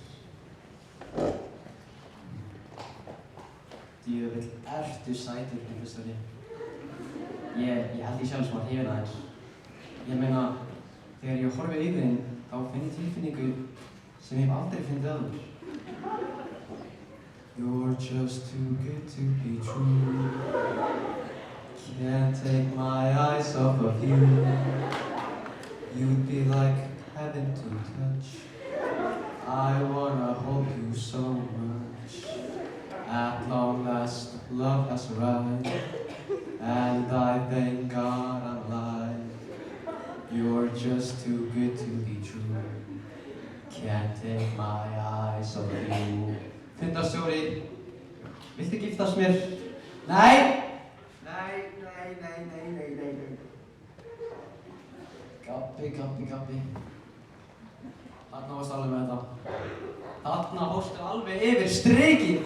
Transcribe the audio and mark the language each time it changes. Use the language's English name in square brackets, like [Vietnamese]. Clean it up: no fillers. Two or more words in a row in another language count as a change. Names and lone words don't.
[Icelandic] Djöfull, ertu sætur, fundarstjóri. Ég held ég sjálf sem að hrifin aðeins. Ég meina, þegar ég horfi yfir þinn, þá finn ég tilfinningu sem ég hef aldrei fundið áður. [English] You're just too good to be true. Can't take my eyes off of you. You'd be like heaven to touch. I wanna hold you so much. At long last, love has arrived, and I thank God I'm alive. You're just too good to be true. Can't take my eyes off you. [Icelandic] Fundarstjóri, viltu giftast mér? Nei! Nei. Gabbi. Þarna varstu alveg með þetta. Þarna fórstu alveg yfir strikið.